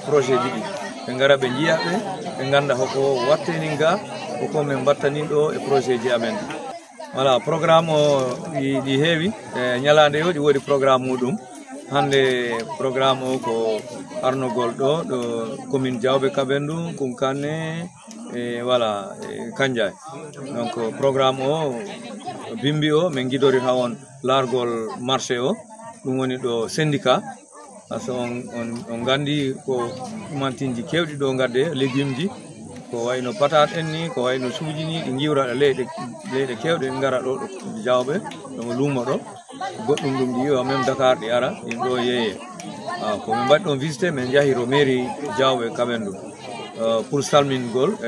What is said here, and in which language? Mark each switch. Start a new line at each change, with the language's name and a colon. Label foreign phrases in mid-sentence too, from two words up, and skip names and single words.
Fula: projet ji ɗi ɓe gara ɓe jiyaɓe ɓe ganda hoko watteni ga koko min battanin ɗo e projet ji amen
French: voilà programme
Fula: o ɗi heewi e ñalade o ɗi woodi programme muɗum hande programme o ko arnogol ɗo commune Diawɓe Kabendou Kunkane e voilà e Kandiaye donc programme o bimbi o min guidori ha on largol marché o ɗum woni ɗo syndicat
French: par ce que
Fula: on gandi ko ɗumantinji kewɗi ɗo gadde légume ji ko wayno patate en ni ko wayno suuji ni ɗi giwra leyɗe kewɗe ɗi gara ɗo Diawɓe ɗomo luumo ɗo goɗɗum ɗum ɗi yiwa même Dakar ɗi ara ɗin ɗo yeeye ko min mbaɗi ɗon visité min jahiro mairie Diawɓe Kabendou pour salmingol e